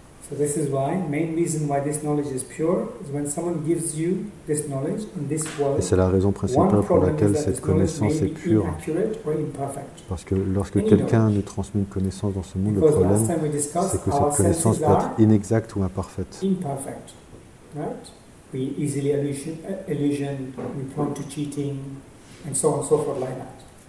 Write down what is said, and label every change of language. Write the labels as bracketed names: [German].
[English] So this is why, main reason why this knowledge is pure is when someone gives you this knowledge in this world. [French] Et c'est la raison principale pour laquelle cette connaissance est pure. Parce que lorsque quelqu'un nous transmet une connaissance dans ce monde, le problème, c'est que cette connaissance peut être inexacte ou imparfaite. [English] Imperfect, right? We easily illusion, we prone to cheating, and so on and so forth like that.